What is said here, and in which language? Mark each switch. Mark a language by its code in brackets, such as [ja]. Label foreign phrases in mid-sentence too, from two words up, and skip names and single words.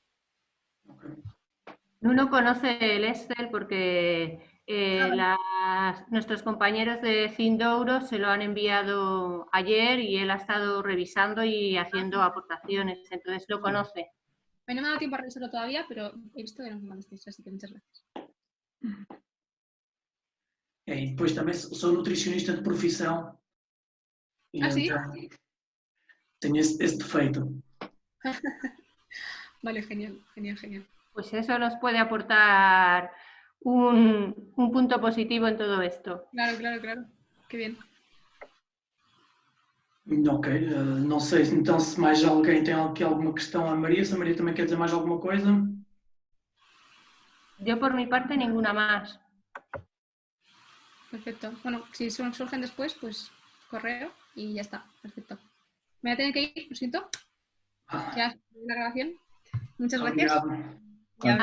[es] Nuno conoce el Excel porque nuestros compañeros de Cindouro se lo han enviado ayer y él ha estado revisando y haciendo aportaciones, entonces lo conoce. No me ha dado tiempo a revisarlo todavía, pero he visto que nos mandasteis, así que muchas gracias. [pt] E depois também sou nutricionista de profissão. E [es] ¿Ah, sí? [pt] Tenho esse defeito. [es] Vale, genial, genial, genial. Pues eso nos puede aportar un punto positivo en todo esto. Claro, claro, claro. Qué bien. [pt] Ok, não sei então se mais alguém tem aqui alguma questão à Maria, se a Maria também quer dizer mais alguma coisa. [es] Yo por mi parte ninguna más. Perfecto. Bueno, si surgen después, pues correo y ya está. Perfecto. Me voy a tener que ir, lo siento. Ya la grabación. Muchas gracias. [pt] Obrigado.